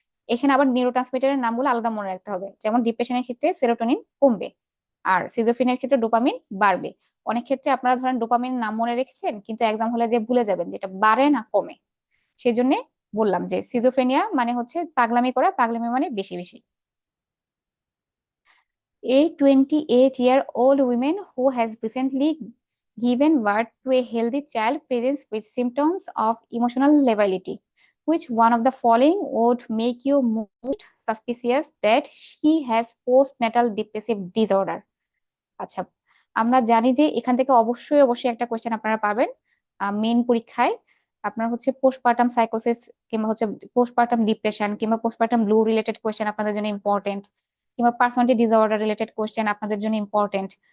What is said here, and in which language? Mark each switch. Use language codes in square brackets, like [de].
[bn] এখানে আবার নিউরোট্রান্সমিটারের নামগুলো আলাদা মনে রাখতে হবে। যেমন ডিপ্রেশনের ক্ষেত্রে সেরোটোনিন কমবে, আর সিজোফ্রেনিয়ার ক্ষেত্রে ডোপামিন বাড়বে। অনেক ক্ষেত্রে আপনারা ধরেন ডোপামিন নাম মনে রেখেছেন, কিন্তু এক্সাম হলে যে ভুলে যাবেন যেটা বাড়ে না কমে। সেই জন্য বললাম যে সিজোফ্রেনিয়া মানে হচ্ছে পাগলামি করা, পাগলামি মানে বেশি বেশি। [en] A 28-year-old woman who has recently given birth to a healthy child presents with symptoms of emotional lability. Which one of the following would make you most suspicious that she has postnatal depressive disorder? [bn] আচ্ছা, আমরা জানি যে এখান থেকে অবশ্যই অবশ্যই একটা question আপনারা পাবেন মেইন পরীক্ষায়। আপনার হচ্ছে পোস্টপার্টাম সাইকোসিস কিংবা হচ্ছে পোস্টপার্টাম ডিপ্রেশন কিংবা পোস্টপার্টাম ব্লু রিলেটেড কোয়েশ্চেন আপনাদের জন্য ইম্পর্টেন্ট, কিংবা পার্সোনালিটি ডিসঅর্ডার রিলেটেড কোয়েশ্চেন আপনাদের জন্য ইম্পর্টেন্ট।